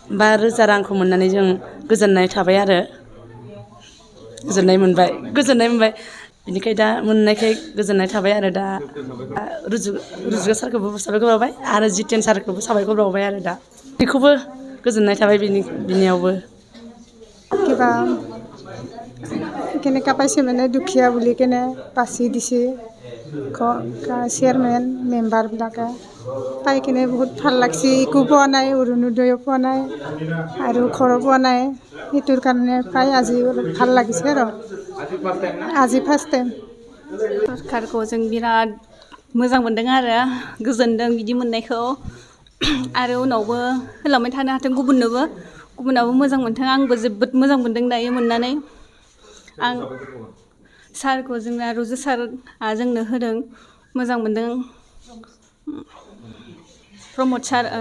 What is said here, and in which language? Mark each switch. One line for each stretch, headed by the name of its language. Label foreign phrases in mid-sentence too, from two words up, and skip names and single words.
Bodo: 5,000 रांखौ मोननानै जों गोजोननाय थाबाय आरो गोजोननाय मोनबाय बिनिखाय दा मोननायखाय गोजोननाय थाबाय आरो दा रुजुगा सारखौबो साबायखर बावबाय आरो जितेन सारखौबो साबायखर बावबाय आरो दा बेखौबो गोजोननाय थाबाय बिनियावबो
Assamese: কিবা কেনেকা পাইছে মানে দুখীয়া বুলি কেনে বাছি দিছে চেয়াৰমেন মেম্বাৰবিলাকে পাই কিনে বহুত ভাল লাগছে একো পোৱা নাই অৰুণোদয়ো পোৱা নাই আৰু ঘৰো পোৱা নাই সেইটোৰ কাৰণে পাই আজি অলপ ভাল লাগিছে আৰু আজি
English: first time
Bodo: सरकारखौ जों बिराद मोजां मोनदों आरो गोजोनदों बिदि मोननायखौ आरो उनावबो होलांबाय थानो हाथों गुबुनाबो मोजां मोनथों आंबो जोबोद मोजां मोनदों दायो मोननानै आं सारखौ जोंना रुजु सारआ जोंनो होदों मोजां मोनदों प्रमद सार